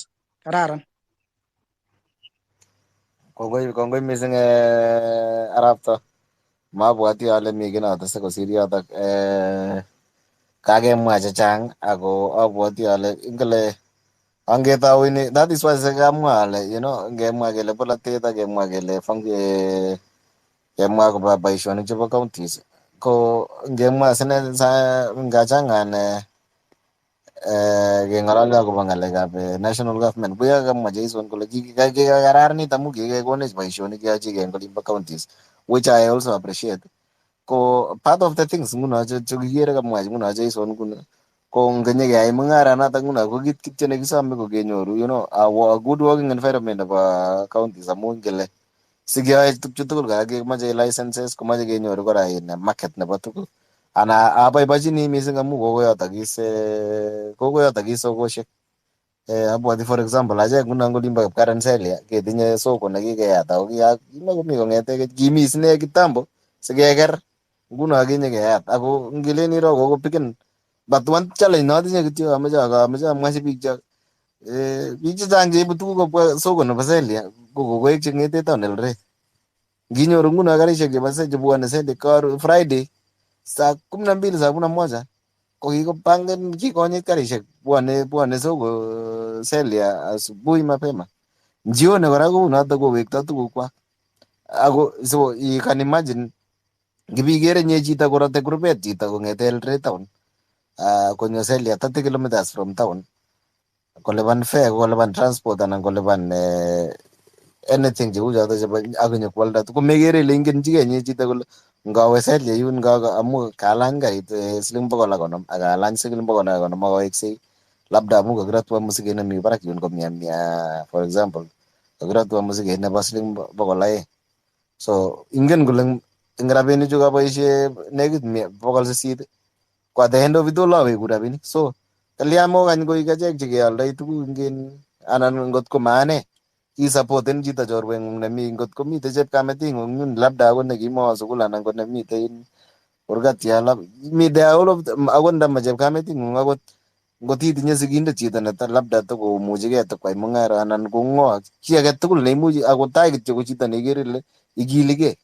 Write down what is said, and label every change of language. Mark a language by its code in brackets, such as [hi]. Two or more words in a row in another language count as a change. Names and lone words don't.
[kln] Kararan. Kongoi mising Arapto. Mabwati ale mi kiy notese kosir yotok. Kakemwa chechang ako abwati ale ingele angetauini, [en] that is why [kln] sekamwa ale ngemwa kele bolotet ak kemwa kele kemwa koba boisionik chebo counties ko ngemwa sine ngachangan keng'ololi akobo ng'alekab [en] national government [kln] koya kamwa Jason kole kikararanit amu kikekonech boisionik keyochi eng olimbo counties, [en] which I also appreciate. [kln] Ko [en] part of the things [kln] nguno chekikere kamwa nguno Jason nguno ko ngenyekeyai mung'aranotok nguno ko kit kityo nekisome ko kenyoru [en] a good working environment [kln] nebo counties amu ngele sikeyoe tukchu tugul kora kemoche licenses, komoche kenyoru kora market nebo tuguk. Ana aboibochini mising amu kokoyotok is sokosiek. Abwoti [en] for example [kln] achek nguno eng olimbo Kipkarenselia ketinye soko nekikeyat ako kimakomi kong'ete kimi sine kitambo sikeker nguno akinye keyat ako ngelen iro kokopiken. [en] But one challenge [kln] notinye kityo ameche amwachi biik chok, biik chechang cheibu tuguk kobwa soko nebo Selia ko kokoek cheng'ete town Eldoret. Nginyoru nguno karishek chebwone Selia Friday saa 12 saa 11 ko kikopangan kikonyit karishek bwone soko Selia [sw] asubuhi mapema, [kln] jioni kora kou notok kowekto tuguk kwak. Ako [en] so you can imagine [kln] ngibikere nye chito korote kurubet chito kong'ete Eldoret town konyo Selia 30 [en] kilometers from town, [kln] kolipan fare, kolipan transport anan kolipan anything cheu choto chebo akonyo kwalda ko mekere ile ingenchigei nye chito kole ngawe Selia yun amu kalany karit siling 150 ak kalany siling 150 akoweksei, labda amu kakirotwo musiket nemi barak yun ko mia [en] for example [kln] kakirotwo musiket nebo siling 200. So ingen kole eng rabinichu kaboisie nekit 800 ko [en] at the end of it all [kln] aweku rabinik. So kalya mokany koik achek chekealdoi tuguk ingen anan ngot ko maane isupporten chito chorweng'ung nemi ngot komite chepkameting'ung yun labda akot nekimawo sukul anan ko nemite kurgat yo mite akot ndama chepkameting'ung akot ngot itinye sigindet chito labda tokomuchigei tokwai mung'ara anan kong'o chi age tugul neimuchi akot tai kityo ko chito neikere ile ikiligei.